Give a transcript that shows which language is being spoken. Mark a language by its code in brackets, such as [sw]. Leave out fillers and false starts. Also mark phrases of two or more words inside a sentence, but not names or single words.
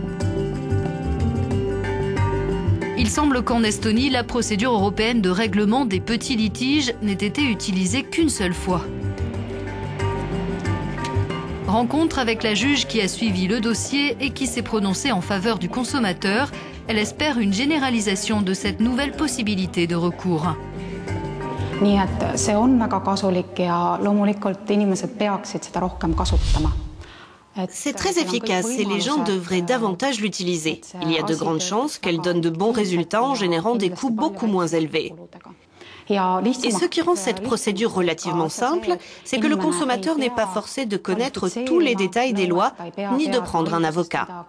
[fr] Il semble qu'en Estonie, la procédure européenne de règlement des petits litiges n'ait été utilisée qu'une seule fois. Rencontre avec la juge qui a suivi le dossier et qui s'est prononcée en faveur du consommateur. Elle espère une généralisation de cette nouvelle possibilité de recours. [et] Nii et see on väga kasulik ja loomulikult inimesed peaksid seda rohkem kasutama. [fr] C'est très efficace et les gens devraient davantage l'utiliser. Il y a de grandes chances qu'elle donne de bons résultats en générant des coûts beaucoup moins élevés. Et ce qui rend cette procédure relativement simple, c'est que le consommateur n'est pas forcé de connaître tous les détails des lois, ni de prendre un avocat.